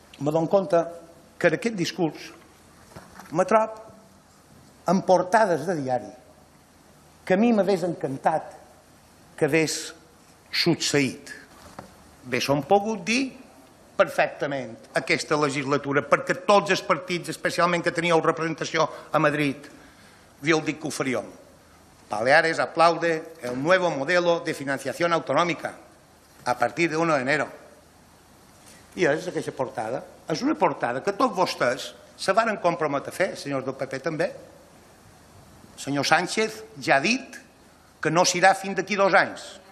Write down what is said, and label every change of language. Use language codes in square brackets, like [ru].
[ca] me dono compte que en aquest discurs me trob amb portades de diari que a mi m'hagués encantat que hagués succeït. Bé, s'ho han pogut dir perfectament aquesta legislatura, perquè tots els partits, especialment que teníeu representació a Madrid, havíeu dit que ho faríem. [es] Baleares aplaude el nuevo modelo de financiación autonómica a partir de 1 de enero. [ca] I és aquesta portada. És una portada que tots vostès se varen comprometre a fer, senyors del PP també. El senyor Sánchez ja ha dit que no s'irà fins d'aquí 2 anys.